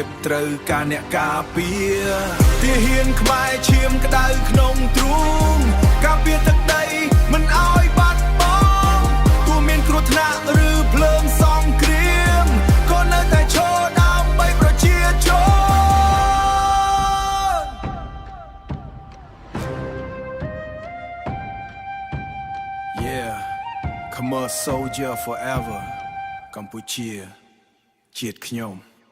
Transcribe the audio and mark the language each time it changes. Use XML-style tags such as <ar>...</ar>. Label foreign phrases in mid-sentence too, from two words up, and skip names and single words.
<km>ត្រូវការអ្នកការពារទាហានខ្មែរឈាមក្តៅក្នុងទ្រូងការពារទឹកដីមិនឲ្យបាត់បង់ទោះមានគ្រោះថ្នាក់ឬភ្លើងសង្គ្រាមក៏នៅតែឈរដើម្បីប្រជាជន</km> <en>Yeah Come on soldier forever</en> <km>កម្ពុជាជាតិខ្ញុំ</km>